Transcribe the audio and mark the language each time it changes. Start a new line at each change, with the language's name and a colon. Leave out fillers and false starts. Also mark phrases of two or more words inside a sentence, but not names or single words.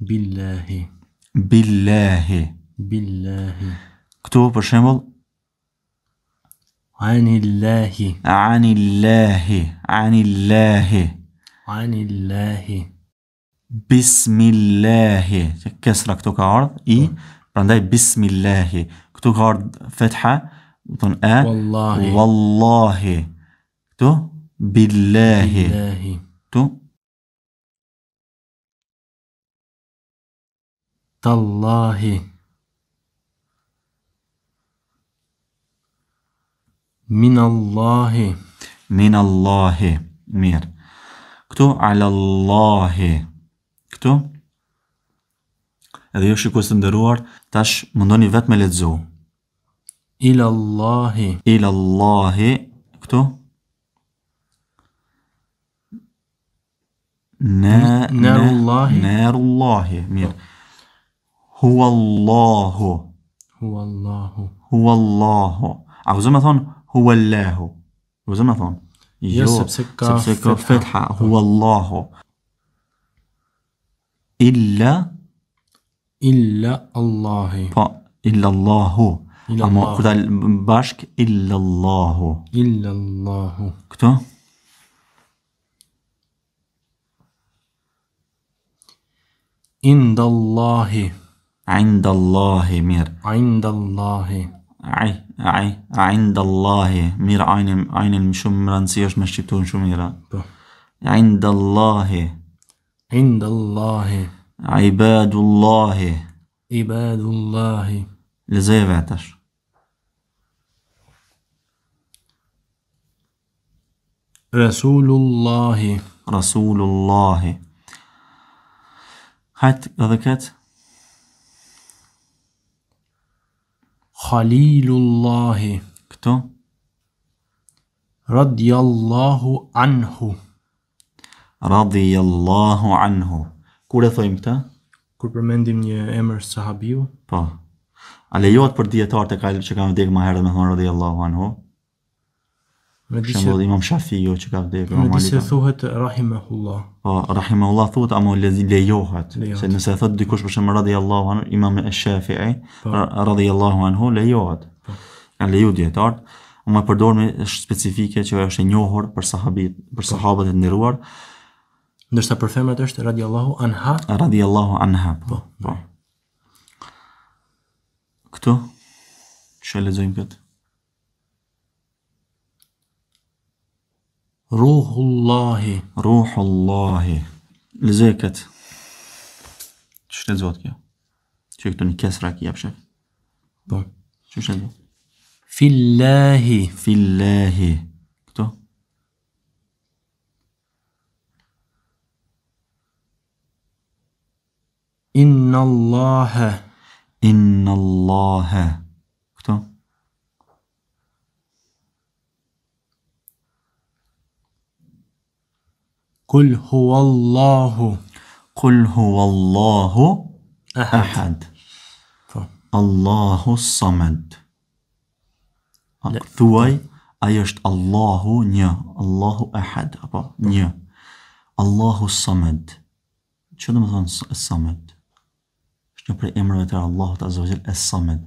Albanian: Këtu për shembull anillahi.
Arabic: Bismillahi.
Albanian: Kesra këtu ka ardhur i, prandaj bismillahi. Këtu ka ardhur fetha.
Arabic: Wallahi. تُ بالله. تُ تالله. Minallahi.
Albanian: Mirë. Këtu alallahi. Këtu Edhe jo shikues të nderuar, tash mundoni vetë me lexu.
Arabic: إلى الله. إلى الله,
Albanian: këtu.
Arabic: Narullahi. Narullahi, mirë. هو الله. هو الله. هو الله.
Albanian: A vëzëm e thonë
Arabic: هو الله.
Albanian: Vëzëm e thonë. Jo, sepse ka
Arabic: fetha. هو الله. إلا Allahi. Po, إلا الله. Illa Amo Allahu.
Albanian: kur dal bashk
Arabic: إلا الله. إلا الله.
Albanian: Këtu?
Arabic: عند الله. عند الله, mirë. عند الله. عند الله.
Albanian: Mirë, ajnin më shumë më rëndësi është me shqiptu në shumë mira. Po.
Arabic: عند الله. عند الله. Ibadullahi. Ibadullahi.
Albanian: Lezej vetash.
Arabic: Rasulullahi. Rasulullahi.
Albanian: Hajt edhe këtë.
Arabic: Khalilullahi.
Albanian: Këtu.
Arabic: رضي الله عنه. رضي الله عنه.
Albanian: Kur e thojmë këta? Kur përmendim një emër sahabiu? Po. A lejohet për dietarët që kanë vdekur më herët me thonë
Arabic: رضي الله عنه?
Albanian: Me di Shembull Imam Shafiu që ka vdekur. me di se thuhet rahimahullah. Po, rahimahullah thuhet, ama lejohet. Se nëse thot dikush për shembull
Arabic: رضي الله عنه,
Albanian: Imam Shafi'i,
Arabic: رضي الله عنه,
Albanian: lejohet. Kanë leju dietarët, ama përdorimi është specifike që është e njohur për sahabët e nderuar. Ndërsa për femrat është
Arabic: رضي الله عنها. رضي الله عنها.
Albanian: Po. Këtu? Që lexojmë këtë?
Arabic: Ruhullahi.
Albanian: Ruhullahi. Lexoj këtë. Që lexohet kjo? Që këtu një kesra ki japshef. Po. Që lexoj?
Arabic: Fillahi. Fillahi. Këtu? إن الله. إن الله. Këtu? قل هو الله. قل هو الله أحد.
Albanian: Po.
Arabic: الله الصمد.
Albanian: Thuaj, ajo është Allahu një,
Arabic: الله أحد,
Albanian: apo një.
Arabic: الله الصمد.
Albanian: Që do të thonë samad? Është një prej emrave të Allahut
Arabic: عز وجل,
Albanian: as-samad.